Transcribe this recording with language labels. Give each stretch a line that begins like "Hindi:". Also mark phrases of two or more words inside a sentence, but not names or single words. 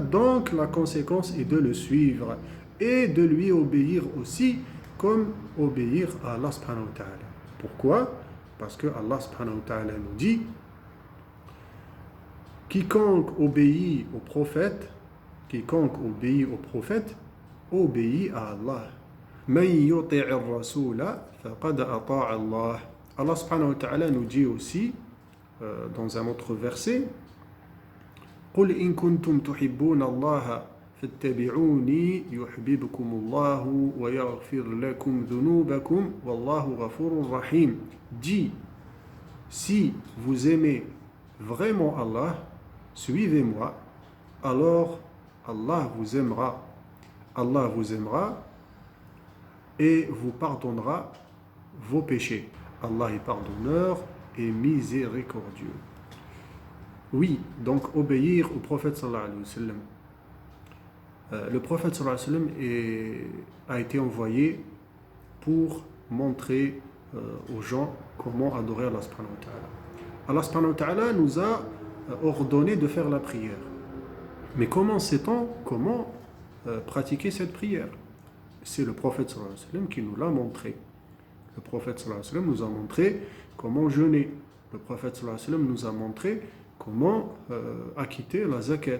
French: Donc la conséquence est de le suivre et de lui obéir aussi comme obéir à
Arabic: الله سبحانه وتعالى.
French: Pourquoi? Parce que
Arabic: الله سبحانه وتعالى
French: nous dit: quiconque obéit au prophète obéit à Allah.
Arabic: من يطع الرسول فقد أطاع الله. الله سبحانه وتعالى nous dit aussi dans un autre verset: قل إن كنتم تحبون الله فاتبعوني يحببكم الله ويغفر لكم ذنوبكم والله غفور رحيم.
French: Dis, si vous aimez vraiment Allah, suivez-moi, alors Allah vous aimera. Allah vous aimera et vous pardonnera vos péchés. Allah est pardonneur et miséricordieux. Oui, donc obéir au prophète
Arabic: صلى الله عليه وسلم.
French: Le prophète
Arabic: صلى الله عليه وسلم
French: a été envoyé pour montrer aux gens comment adorer
Arabic: الله سبحانه وتعالى. الله سبحانه وتعالى
French: nous a ordonné de faire la prière. Mais comment sait-on comment pratiquer cette prière? C'est le prophète
Arabic: صلى الله عليه وسلم
French: qui nous l'a montré. Le prophète
Arabic: صلى الله عليه وسلم
French: nous a montré comment jeûner. Le prophète
Arabic: صلى الله عليه وسلم
French: nous a montré comment acquitter la zakat.